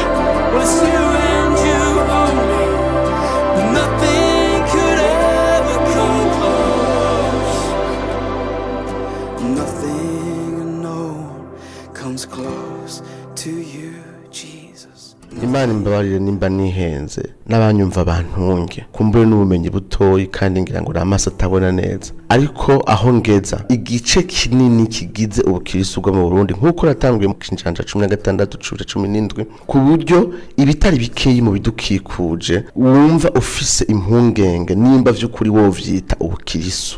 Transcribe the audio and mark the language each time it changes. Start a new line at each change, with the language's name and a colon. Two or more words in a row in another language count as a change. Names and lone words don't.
English: Well, it's you and you only. Nothing could ever come close. Nothing and no one comes close to you, Jesus.
Rundi: Imana imbabarire nimba nihenze n'abanyumva bantunge, kumbure n'ubumenyi butoyi kandi ngira ngo n'amaso atabona neza. Ariko aho ngeza igice kinini kigize ubukristo bwo mu Burundi nkuko natanguye mu kinjanja 16-17 ku buryo ibitari bikeyi mu bidukikuje wumva ufise impungenge nimba vy'ukuri wo vyita ubukristo.